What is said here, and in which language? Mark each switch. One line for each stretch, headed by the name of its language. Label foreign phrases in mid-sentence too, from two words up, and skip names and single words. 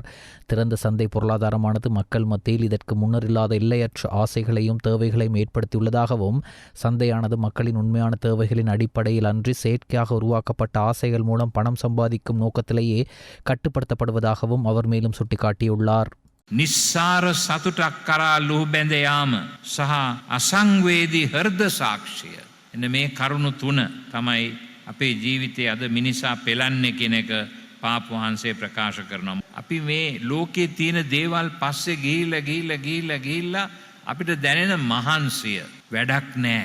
Tamil: திறந்த சந்தை பொருளாதாரமானது மக்கள் மத்தியில் இதற்கு முன்னர் இல்லாத எல்லையற்ற ஆசைகளையும் தேவைகளையும் ஏற்படுத்தியுள்ளதாகவும் சந்தையானது மக்களின் உண்மையான தேவைகளின் அடிப்படையில் அன்றி செயற்கையாக உருவாக்கப்பட்ட ஆசைகள் மூலம் பணம் சம்பாதிக்கும் நோக்கத்திலேயே கட்டுப்படுத்தப்படுவதாகவும் அவர் மேலும் சுட்டிக்காட்டியுள்ளார்.
Sinhala: නිස්සාර සතුටක් කරා ලුහුබැඳ යාම සහ අසංවේදී හෘද සාක්ෂිය එන්න මේ කරුණු තුන තමයි අපේ ජීවිතයේ අද මිනිසා පෙළන්නේ කියන එක පාප වහන්සේ ප්‍රකාශ කරනවා. අපි මේ ලෝකයේ තියෙන දේවල් පස්සේ ගිහිල්ලා අපිට දැනෙන මහන්සිය වැඩක් නෑ.